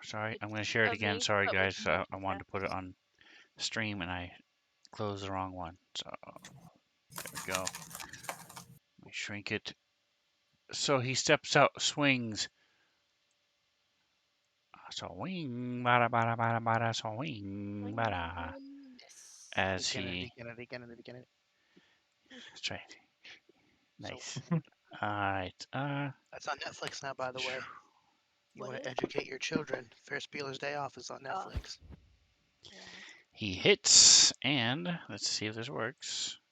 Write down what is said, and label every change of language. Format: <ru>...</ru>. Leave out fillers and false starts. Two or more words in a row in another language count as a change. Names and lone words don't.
<en>Sorry. I'm going to share it a again. mace, Sorry, but with guys. no I wanted to put it on stream and I closed the wrong one. So there we go. Let me shrink it. So he steps out, swings. Swing, bada, bada, bada, bada, swing, bada. miss. As Again and he, again and again and again. that's right. So Nice. Alright. That's on Netflix now, by the way. You What want to is? educate your children. Ferris Bueller's Day Off is on Oh. Netflix. Yeah. He hits, and let's see if this works.</en>